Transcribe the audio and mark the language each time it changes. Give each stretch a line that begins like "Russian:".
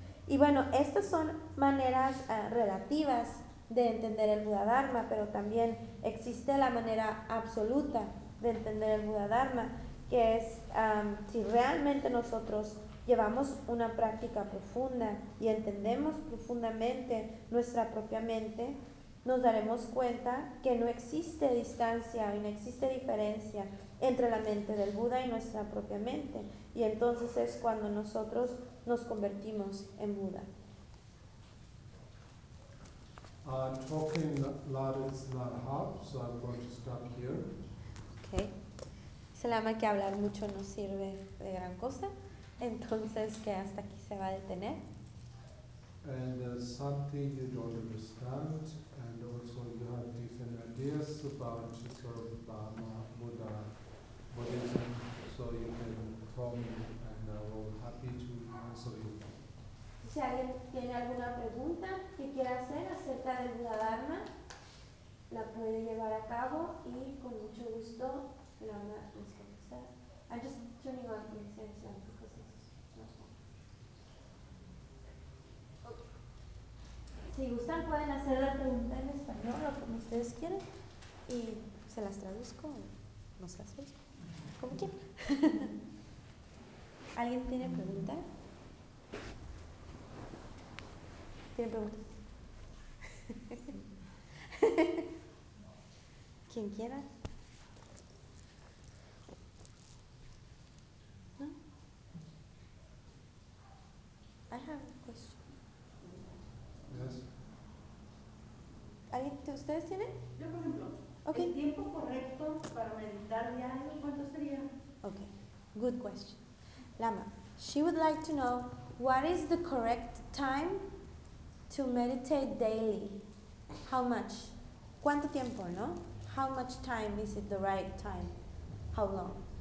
Spanish: Y bueno, estas son maneras relativas de entender el Buda Dharma, pero también existe la manera absoluta de entender el Buda Dharma, que es si realmente nosotros llevamos una práctica profunda y entendemos profundamente nuestra propia mente, nos daremos cuenta que no existe distancia y no existe diferencia entre la mente del Buda y nuestra propia mente. Y entonces es cuando nosotros nos convertimos en Buda.
English: Talking loud is not hard, so I'm going to stop here. Okay.
Spanish: Se llama que hablar mucho no sirve de gran cosa, entonces que hasta aquí se va a detener.
English: And there's something you don't understand, and also you have different ideas about sort of Dharma, Buddha, Buddhism, so you can call me and I will be happy to answer you.
Spanish: Si alguien tiene alguna pregunta que quiera hacer acerca del Buda Dharma, la puede llevar a cabo y con mucho gusto la va a contestar.
English: I'm just turning on the extension because it's not on.
Spanish: Si gustan, pueden hacer la pregunta en español o como ustedes quieran y se las traduzco o no se las traduzco. Como quieran. ¿Alguien tiene pregunta? ¿Tiene preguntas? ¿Quién quiera? ¿No?
English: I have a question. Yes.
Spanish: ¿Alguien de ustedes tiene? Yo, por ejemplo. Okay. ¿El tiempo correcto para meditar diario cuánto sería?
English: Okay. Good question. Lama, she would like to know what is the correct time to meditate daily, how much?
Spanish: ¿Cuánto tiempo, no?
English: How much time is it the right time? How long?